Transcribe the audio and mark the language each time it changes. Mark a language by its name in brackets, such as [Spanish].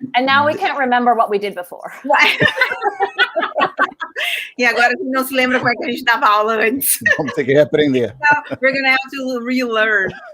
[English] And now we can't remember what we did before. [Portuguese] E agora a gente não se lembra como é que a gente dava aula antes. Vamos ter que reaprender. [English] We're going to have to relearn.